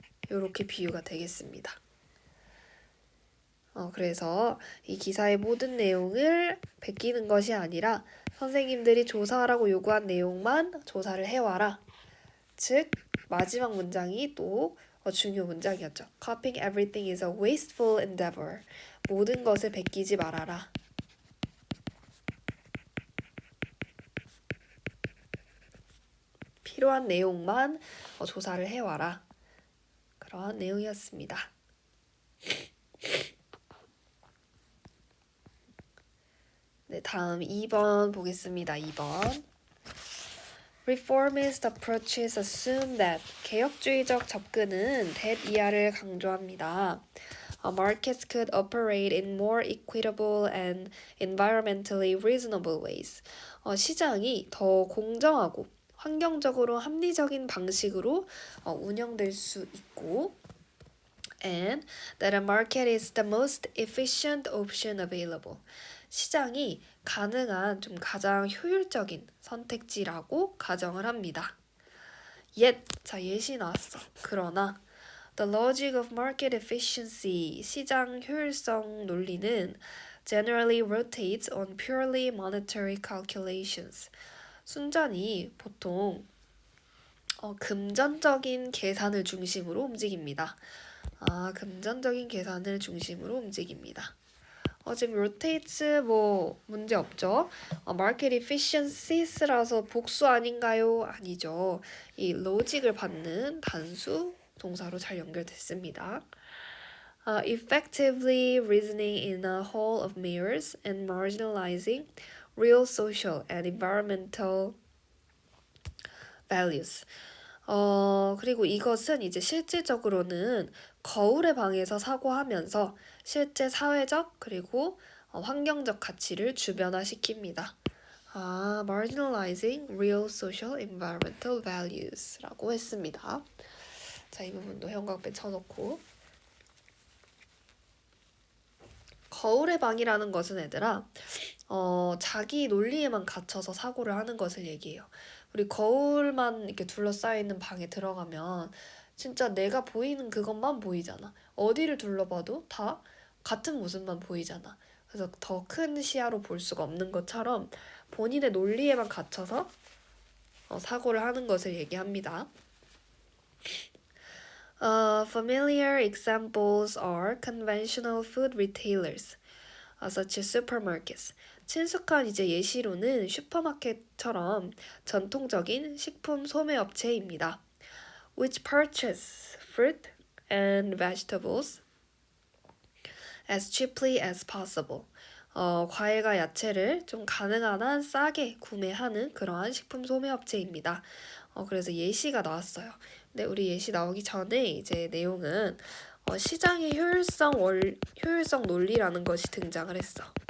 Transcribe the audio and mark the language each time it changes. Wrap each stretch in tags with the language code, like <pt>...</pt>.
<ko>이렇게 비유가 되겠습니다. 그래서 이 기사의 모든 내용을 베끼는 것이 아니라 선생님들이 조사하라고 요구한 내용만 조사를 해와라. 즉 마지막 문장이 또 중요 문장이었죠.</ko> <en>Copying everything is a wasteful endeavor.</en> <ko>모든 것을 베끼지 말아라. 필요한 내용만 조사를 해와라. 그런 내용이었습니다. 네, 다음 2번 보겠습니다. 2번.</ko> <en>Reformist approaches assume that</en> <ko>개혁주의적 접근은</ko> <en>that</en> <ko>이하를 강조합니다.</ko> <en>Markets could operate in more equitable and environmentally reasonable ways.</en> <ko>시장이 더 공정하고 환경적으로 합리적인 방식으로 운영될 수 있고</ko> <en>and that a market is the most efficient option available.</en> <ko>시장이 가능한 좀 가장 효율적인 선택지라고 가정을 합니다. 자 예시 나왔어. 그러나</ko> <en>the logic of market efficiency,</en> <ko>시장 효율성 논리는</ko> <en>generally rotates on purely monetary calculations.</en> <ko>순전히 보통 금전적인 계산을 중심으로 움직입니다. 금전적인 계산을 중심으로 움직입니다. 지금 rotates 문제 없죠? market efficiency라서 복수 아닌가요? 아니죠. 이 logic을 받는 단수 동사로 잘 연결됐습니다.</ko> <en>Effectively reasoning in a hall of mirrors and marginalizing real social and environmental values.</en> <ko>그리고 이것은 이제 실질적으로는 거울의 방에서 사고하면서 실제 사회적 그리고 환경적 가치를 주변화시킵니다.</ko> <en>marginalizing real social environmental values라고 했습니다.</en> <ko>자, 이 부분도 형광펜 쳐놓고. 거울의 방이라는 것은 얘들아 자기 논리에만 갇혀서 사고를 하는 것을 얘기해요. 우리 거울만 이렇게 둘러싸여있는 방에 들어가면 진짜 내가 보이는 그것만 보이잖아. 어디를 둘러봐도 다 같은 모습만 보이잖아. 그래서 더 큰 시야로 볼 수가 없는 것처럼 본인의 논리에만 갇혀서 사고를 하는 것을 얘기합니다.</ko> <en>Familiar examples are conventional food retailers, such as supermarkets.</en> <ko>친숙한 이제 예시로는 슈퍼마켓처럼 전통적인 식품 소매업체입니다.</ko> <en>which purchase fruit and vegetables as cheaply as possible.</en> <ko>과일과 야채를 좀 가능한 한 싸게 구매하는 그러한 식품 소매업체입니다. 그래서 예시가 나왔어요. 근데 우리 예시 나오기 전에 이제 내용은 시장의 효율성 논리라는 것이 등장을 했어.</ko>